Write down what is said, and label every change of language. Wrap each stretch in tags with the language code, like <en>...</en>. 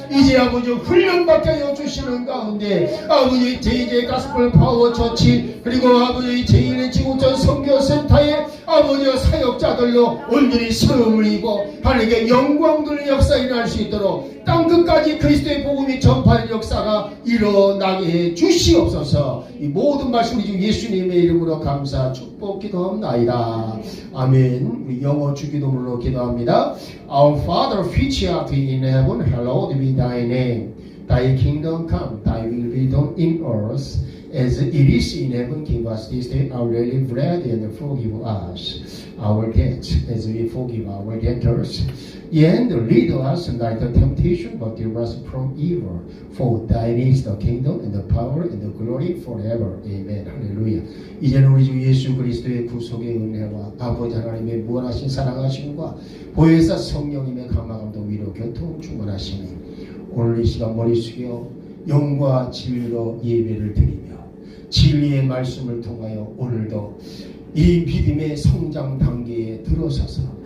<ko>이제 아버지여 훈련받게 하여 주시는 가운데 아버지 제2제 가스펠 파워 처치, 그리고 아버지 제1의 지구촌 선교센터의 아버지여 사역자들로 온전히 세움을 입어 하나님께 영광 돌리는 역사 일어날 수 있도록 땅끝까지 그리스도의 복음이 전파하는 역사가 일어나게 해 주시옵소서. 이 모든 말씀 우리 주 예수님의 이름으로 감사 축복 기도합나이다. 아멘. 우리 영어 주기도문으로 기도합니다.</ko> <en>Our Father which art in heaven, hallowed be thy name. Thy kingdom come, thy will be done in earth as it is in heaven. Give us this day our daily bread, and forgive us our debts as we forgive our debtors. And lead us not into temptation, but deliver us from evil. For thine is the kingdom and the power and the glory forever.</en> <ko>Amen. 할렐루야. 이제는 우리 주 예수 그리스도의 구속의 은혜와 아버지 하나님의 무한하신 사랑하심과 보혜사 성령님의 감화감도 위로 교통 충만하시니, 오늘 이 시간 머리 숙여 영과 진리로 예배를 드리며 진리의 말씀을 통하여 오늘도 이 믿음의 성장 단계에 들어서서</ko>